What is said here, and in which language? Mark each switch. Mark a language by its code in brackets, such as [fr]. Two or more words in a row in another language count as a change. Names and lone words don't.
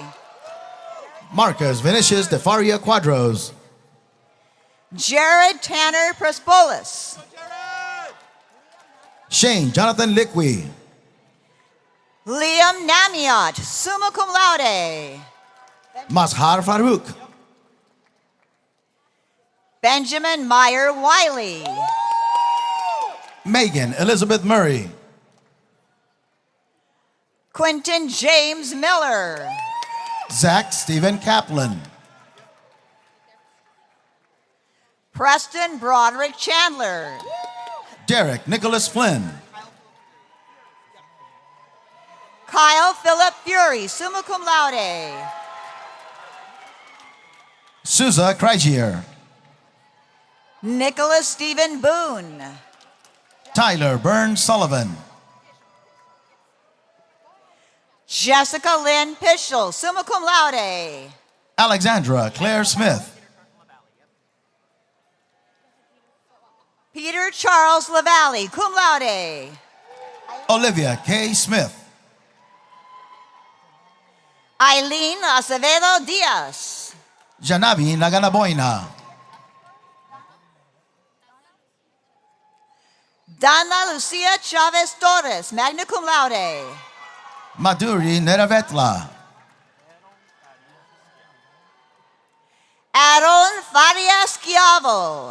[en] Marcus Vinicius de Faria Quadros. Jared Tanner Prespolis. Shane Jonathan Liqui. Liam Namiot, [la] summa cum laude. [en] Mazhar Farouk. Benjamin Meyer Wiley. Megan Elizabeth Murray. Quentin James Miller. Zach Stephen Kaplan. Preston Broderick Chandler. Derek Nicholas Flynn. Kyle Philip Fury, [la] summa cum laude. [en] Souza Krygier. Nicholas Stephen Boone. Tyler Burns Sullivan. Jessica Lynn Pischel, [la] summa cum laude. [en] Alexandra Claire Smith. Peter Charles LaValle, [la] cum laude. [en] Olivia K. Smith. Eileen Acevedo Diaz. Janavi Naganaboina. Dana Lucia Chavez Torres, [la] magna cum laude. [en] Madhuri Neravetla. Aaron Faria Schiavo.